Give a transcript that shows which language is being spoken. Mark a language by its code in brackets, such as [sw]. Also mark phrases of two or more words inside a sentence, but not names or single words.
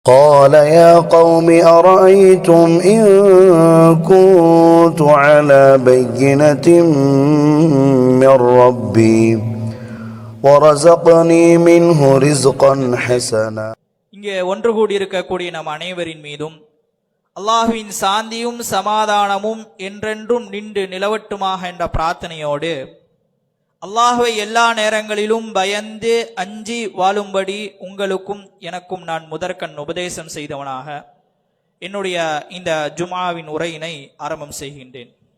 [ar] قال يا قوم أرأيتم إن كنت على بينة من ربي ورزقني منه رزقا حسنا. [ta] இங்கே ஒன்று கூடியிருக்கக்கூடிய நம் அனைவரின் மீதும் அல்லாஹ்வின் சாந்தியும் சமாதானமும் என்றென்றும் நின்று நிலவட்டுமாக என்ற பிரார்த்தனையோடு அல்லாஹ்வை எல்லா நேரங்களிலும் பயந்து அஞ்சி வாழும்படி உங்களுக்கும் எனக்கும் நான் முதற்கண் உபதேசம் செய்தவனாக என்னுடைய இந்த ஜுமாவின் உரையினை ஆரம்பம் செய்கின்றேன்.